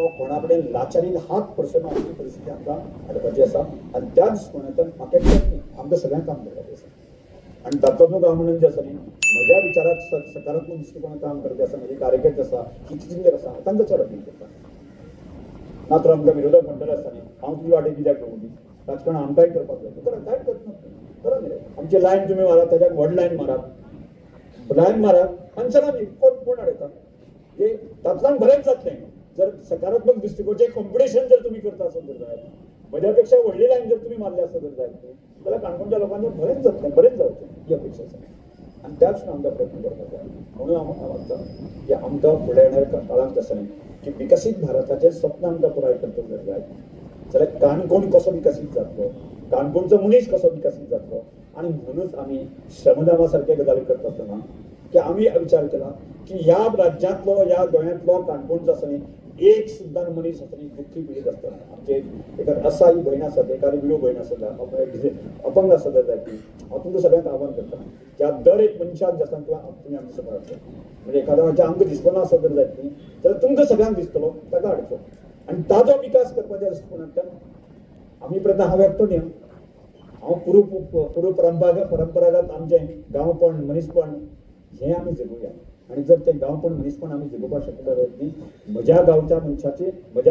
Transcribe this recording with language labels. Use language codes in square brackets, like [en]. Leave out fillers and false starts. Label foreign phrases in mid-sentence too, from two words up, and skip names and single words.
[kok] कोणा कडेन लाचारीन हात पडचो ना अशी परिस्थिती आमकां हाडपाची आसा आनी त्या दृश्टिकोनांतल्यान म्हाका एकट्याक न्ही आमकां सगळ्यांक काम करपाचें आसा आनी तातूंत हांव म्हणून जें आसा न्ही म्हज्या विचाराक सकारात्मक दृश्टिकोनांत काम करपी आसा म्हजे कार्यकर्ते आसा कितें आसा तांकां चड अपेल करता मात्र आमकां विरोधक म्हणटले आसता न्ही हांव तुजे वाटेक कित्याक करूं दी राजकारण आमकांय करपाक जाय करा कांय करना करा न्ही आमची लायन तुमी मारात ताज्याक व्हड लायन मारात आनी चला न्ही कोण हाडयता [mr] जे तातलान बरेच जात नाही जर सकारात्मक दृष्टिकोनचे कॉम्पिटिशन जर तुम्ही करता असाल तर जाय माझ्यापेक्षा व्हडली लाईन जर तुम्ही मारली असाल तर जाय त्याला काणकोणच्या लोकांना बरेच जात नाही बरेच जात नाही ही अपेक्षा आहे आणि त्याच आमचा प्रयत्न करतात आहे म्हणून आमचा की आमचा पुढे येणाऱ्या काळात कसं नाही की विकसित भारताचे स्वप्न आमचा पुराय करतो गरज आहे [kok] जाल्यार काणकोण कसो विकसित जातलो [mr] काणकोणचो मनीस कसो विकसित जातलो आणि म्हणूनच आम्ही श्रमदाना सारख्या गजाली करत असताना की आम्ही विचार केला की [kok] या राज्यांतलो या गोंयांतलो काणकोणचो आसा न्ही एक सुद्दां मनीस आसा न्ही दुख्खी पिडीत आसतना आमचे एका असाई भयण आसा एखादी विडो भयण आसा अपंग आसा जाल्यार हांव तुमकां सगळ्यांक आव्हान करता त्या दर एक मनशाक जे आसा तुमी आमचे सकयल म्हणजे एखाद्या आमकां दिसपना आसा जर जायत न्ही जाल्यार तुमकां सगळ्यांक दिसतलो ताका हाडचो आणि ताजो विकास करपाच्या दृश्टिकोनांतल्यान आमी प्रयत्न हांव एकटो न्ही हांव पुरो परंपरागत आमचें गांवपण मनीसपण हें आमी जगुया आणि जर ते गांवपण मनीसपण आमी जगोवपाक शकता न्ही म्हज्या गांवच्या मनशाची म्हज्या